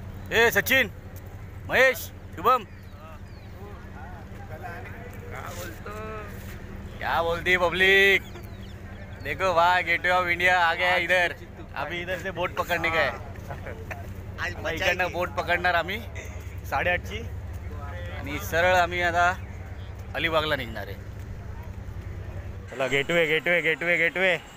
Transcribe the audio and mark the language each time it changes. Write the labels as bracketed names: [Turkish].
[Hindi] ए सचिन, महेश, शुभम, क्या बोलती है पब्लिक? देखो वाह, गेटवे ऑफ इंडिया आ गया है इधर। अभी इधर से बोट पकड़ने का है। [Marathi] इकडनं बोट पकडणार आम्ही 8:30ची आणि सरळ आम्ही आता अलिबागला निघणार आहे। चला गेटवे गेटवे गेटवे गेटवे।